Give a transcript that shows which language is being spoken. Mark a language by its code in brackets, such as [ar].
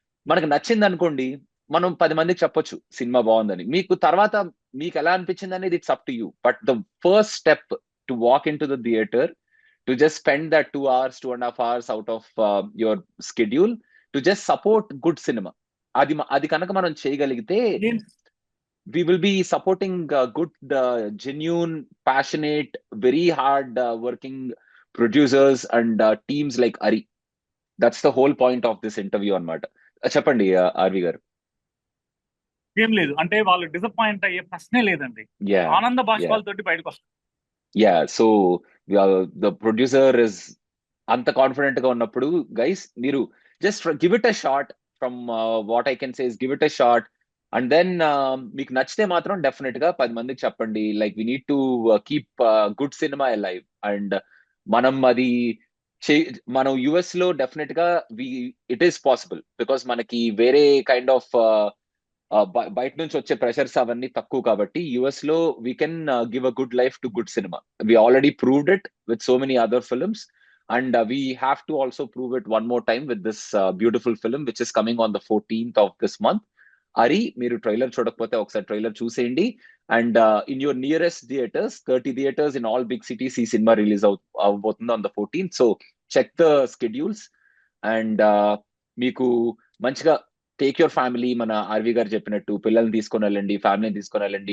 [te] మనకు నచ్చింది అనుకోండి, మనం 10 మందికి చెప్పొచ్చు సినిమా బాగుందని. మీకు తర్వాత మీకు ఎలా అనిపించింది అనేది [en] It's up to you. But the first step to walk in to the theatre, to just spend that 2 hours 2.5 hours out of your schedule to just support good cinema. [te] అది కనుక మనం చేయగలిగితే [en] we will be supporting good, genuine, passionate, very hard working producers and teams like Ari. That's the whole point of this interview అన్నమాట. [te] చెప్పండి RV గారు. ఏం లేదు అంటే వాళ్ళు డిసప్పాయింట్ అయ్యే ప్రశ్నే లేదండి. ఆనంద బాష్పాలతోటి బయటకు వస్తారు. [en] so the producer is [te] అంత కాన్ఫిడెంట్ గా ఉన్నప్పుడు [en] Guys, మీరు just give it a shot. From what I can say is give it a shot and then [te] మీకు నచ్చితే మాత్రం డెఫినెట్ గా 10 మందికి చెప్పండి. [en] Like we need to keep good cinema alive. And [te] మనం అది మనం యుఎస్ లో డెఫినెట్ గా [en] it is possible, because [te] మనకి వేరే కైండ్ ఆఫ్ బయట నుంచి వచ్చే ప్రెషర్స్ అవన్నీ తక్కువ కాబట్టి [en] US లో we can give a good life to good cinema. We already proved it with so many other films and we have to also prove it one more time with this beautiful film which is coming on the 14th of this month. [te] Ari, మీరు trailer చూడకపోతే ఒకసారి trailer చూసేయండి. [en] and in your nearest theatres, 30 theatres in all big cities [te] ఈ cinema release అవబోతుంది on the 14th. So [en] check the schedules and [te] మీకు మంచిగా [en] take your family, [te] మన RV గారు చెప్పినట్టు పిల్లల్ని తీసుకొని వెళ్ళండి, ఫ్యామిలీని తీసుకొని వెళ్ళండి.